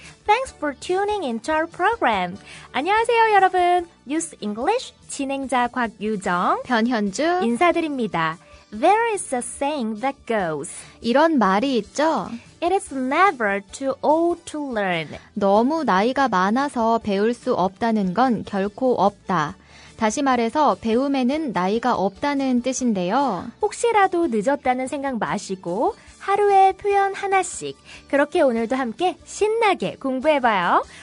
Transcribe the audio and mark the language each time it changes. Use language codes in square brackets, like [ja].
[en] Thanks for tuning into our program. [ko] 안녕하세요, 여러분. News English 진행자 곽유정, 변현주 인사드립니다. [en] There is a saying that goes. [ko] 이런 말이 있죠. [en] It is never too old to learn. [ko] 너무 나이가 많아서 배울 수 없다는 건 결코 없다. 다시 말해서 배움에는 나이가 없다는 뜻인데요. 혹시라도 늦었다는 생각 마시고 하루에 표현 하나씩 그렇게 오늘도 함께 신나게 공부해봐요.